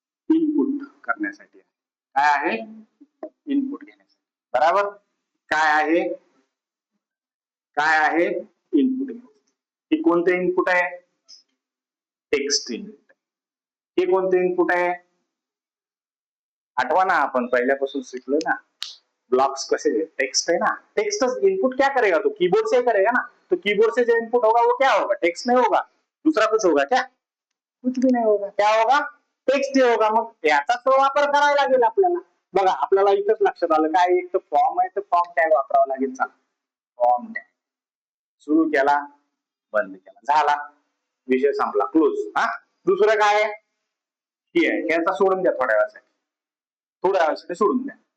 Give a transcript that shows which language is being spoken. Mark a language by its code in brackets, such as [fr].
[mr] Input करण्यासाठी काय आहे? इनपुट घेण्यासाठी बरोबर. काय आहे? काय आहे? इनपुट. हे कोणते इनपुट आहे? Text input. हे कोणते इनपुट आहे? आठवा ना आपण पहिल्यापासून शिकलो ना. [hi] ब्लॉक्स कसे टेक्स्ट है ना. टेक्स्ट इनपुट क्या करेगा? तो कीबोर्ड से करेगा ना. तो कीबोर्ड से जो इनपुट होगा वो क्या होगा? टेक्स्ट नहीं होगा. दूसरा कुछ होगा क्या? कुछ भी नहीं होगा. क्या होगा? टेक्स्ट ही होगा. [mr] मग याचा तो वापर करावा लागेल आपल्याला. बघा आपल्याला इथंच लक्षात आलं काय एक तर फॉर्म आहे तर फॉर्म टॅग वापरावा लागेल. चला फॉर्म टॅग सुरू केला बंद केला झाला विषय संपला क्लोज. हा दुसरं काय आहे? ही आहे यांचा सोडून द्या थोड्या वेळासाठी. थोड्या वेळासाठी सोडून द्या.